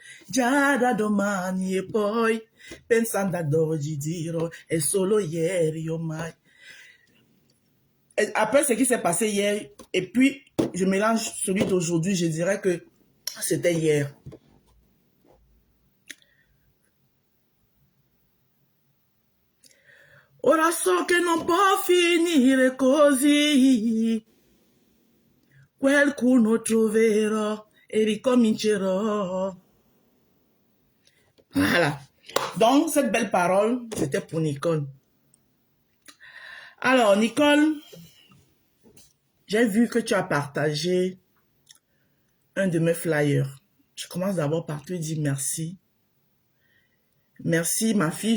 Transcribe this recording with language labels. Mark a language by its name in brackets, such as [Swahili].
[Italian] Già da domani e poi, pensando ad oggi, dirò è solo ieri ormai. [French] Et après ce qui s'est passé hier, et puis je mélange celui d'aujourd'hui, je dirais que c'était hier. [Italian] Ora so che non può finire così. Qualcuno troverò e ricomincerò. [French] Voilà. Donc, cette belle parole, c'était pour Nicole. Alors, Nicole, j'ai vu que tu as partagé un de mes flyers. Je commence d'abord par te dire merci. Merci, ma fille.